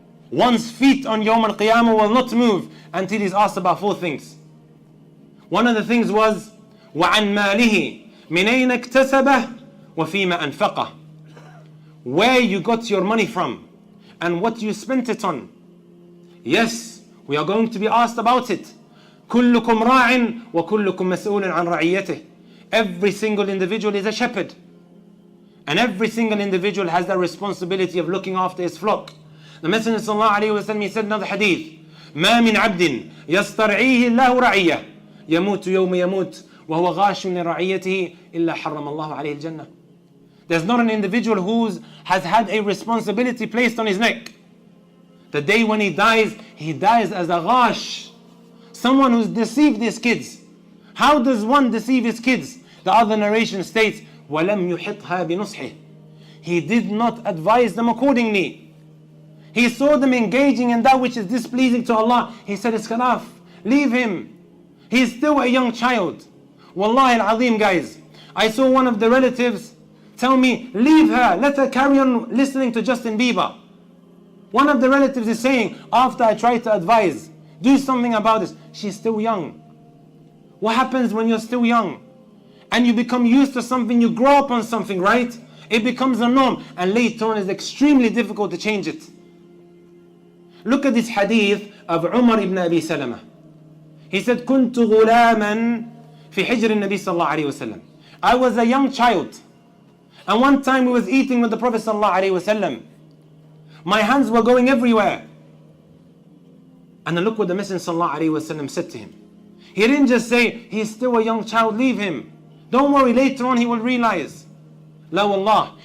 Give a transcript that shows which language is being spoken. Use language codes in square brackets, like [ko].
[en] One's feet on Yawm al-Qiyamah will not move until he's asked about four things. One of the things was [ar] وعن ماله من أين اكتسبه وفيما أنفقه. [en] Where you got your money from and what you spent it on. Yes, we are going to be asked about it. [ar] كلكم راع وكلكم مسؤول عن رعيته. [en] Every single individual is a shepherd. And every single individual has the responsibility of looking after his flock. The Messenger sallallahu alayhi wa sallam, he said another hadith, [ar] ما من عبد يسترعيه الله رعية يموت يوم يموت وهو غاش لرعيته إلا حرم الله عليه الجنة. [en] There's not an individual who has had a responsibility placed on his neck. The day when he dies as a ghash, someone who's deceived his kids. How does one deceive his kids? The other narration states, [ar] وَلَمْ يُحِطْهَا بِنُصْحِهِ. [en] He did not advise them accordingly. He saw them engaging in that which is displeasing to Allah. He said, it's enough. Leave him. He's still a young child. Wallahi al-azim, guys. I saw one of the relatives tell me, leave her. Let her carry on listening to Justin Bieber. One of the relatives is saying, after I tried to advise, do something about this. She's still young. What happens when you're still young? And you become used to something, you grow up on something, right? It becomes a norm. And later on, it's extremely difficult to change it. Look at this hadith of Umar ibn Abi Salama. He said, [ar] كنت غلاما في حجر النبي صلى الله عليه وسلم. [en] I was a young child. And one time we was eating with the Prophet صلى الله عليه وسلم. My hands were going everywhere. And then look what the Messenger صلى الله عليه وسلم said to him. He didn't just say, he's still a young child, leave him. Don't worry, later on he will realize. La wallah.